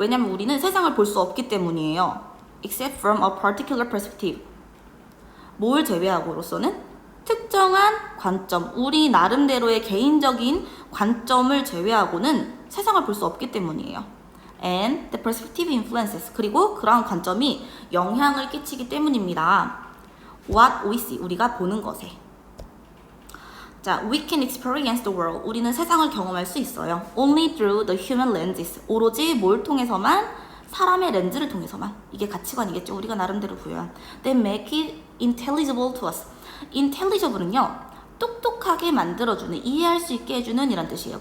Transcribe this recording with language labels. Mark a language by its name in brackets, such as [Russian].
[Korean] 왜냐면 우리는 세상을 볼 수 없기 때문이에요. [English] Except from a particular perspective. [Korean] 뭘 제외하고로서는 특정한 관점, 우리 나름대로의 개인적인 관점을 제외하고는 세상을 볼 수 없기 때문이에요. [English] And the perspective influences. [Korean] 그리고 그러한 관점이 영향을 끼치기 때문입니다. [English] What we see. [Korean] 우리가 보는 것에. [English] 자, we can experience the world. [Korean] 우리는 세상을 경험할 수 있어요. [English] Only through the human lenses. [Korean] 오로지 뭘 통해서만? 사람의 렌즈를 통해서만. 이게 가치관이겠죠. 우리가 나름대로 부여한. [English] They make it intelligible to us. [Korean] intelligible는요, 똑똑하게 만들어주는, 이해할 수 있게 해주는 이란 뜻이에요.